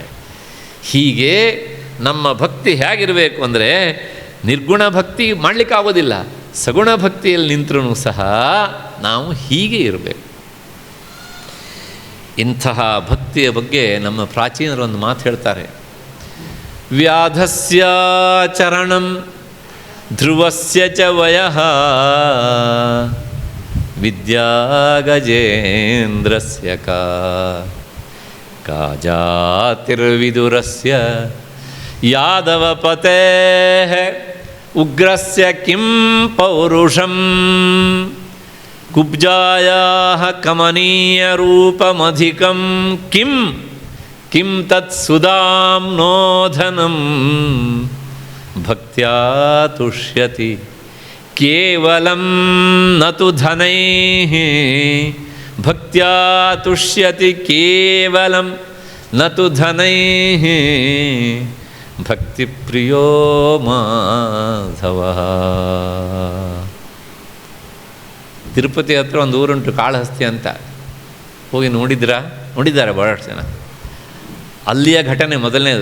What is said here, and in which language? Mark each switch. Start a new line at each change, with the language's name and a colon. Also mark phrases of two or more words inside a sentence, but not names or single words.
Kannada: ಹೀಗೆ ನಮ್ಮ ಭಕ್ತಿ ಹೇಗಿರಬೇಕು ಅಂದರೆ, ನಿರ್ಗುಣ ಭಕ್ತಿ ಮಾಡಲಿಕ್ಕಾಗೋದಿಲ್ಲ, ಸಗುಣ ಭಕ್ತಿಯಲ್ಲಿ ನಿಂತರೂ ಸಹ ನಾವು ಹೀಗೆ ಇರಬೇಕು. ಇಂತಹ ಭಕ್ತಿಯ ಬಗ್ಗೆ ನಮ್ಮ ಪ್ರಾಚೀನರು ಒಂದು ಮಾತು ಹೇಳ್ತಾರೆ.
Sanskrit: ವ್ಯಾಧಸ್ಯ ಚರಣಂ ಧ್ರುವಸ್ಯ ಚ ವಯಃ ವಿದ್ಯಾ ಗಜೇಂದ್ರಸ್ಯ ಕಾ ಜಾತಿರ್ವಿದುರಸ್ಯ ಯಾದವಪತೇಃ ಉಗ್ರಸ್ಯ ಕಿಂ ಪೌರುಷಂ ಕುಬ್ಜಾಯಾಃ ಕಮನೀಯರೂಪಮಧಿಕಂ ಕಿಂ ತತ್ ಸುಧಾಮ್ನೋಧನಂ ಭಕ್ತ್ಯಾ ತುಷ್ಯತಿ ಕೇವಲಂ ನತು ಧನೈಃ ಭಕ್ತ್ಯಾ ತುಷ್ಯತಿ ಕೇವಲಂ ನತು ಧನೈಃ ಭಕ್ತಿಪ್ರಿಯೋ ಮಾಧವಃ.
Kannada: ತಿರುಪತಿ ಹತ್ರ ಒಂದು ಊರುಂಟು ಕಾಳಹಸ್ತಿ ಅಂತ, ಹೋಗಿ ನೋಡಿದ್ದಾರೆ ಬಹಳಷ್ಟು ಜನ. ಅಲ್ಲಿಯ ಘಟನೆ ಮೊದಲನೇದು.